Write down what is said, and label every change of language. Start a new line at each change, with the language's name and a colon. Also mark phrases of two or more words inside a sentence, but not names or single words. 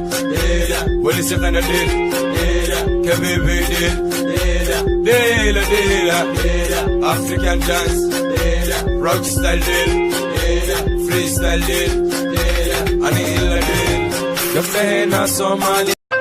Somali: Deela. Weli shaqana dheel. Deela. Kabeebe dheel. Deela. Deela, deela.
English: African dance.
Somali: Deela.
English: Rock style
Somali: dheel. Deela. Freestyle dheel. Deela. Ani ila dheel. Gabdhaheena Soomaali.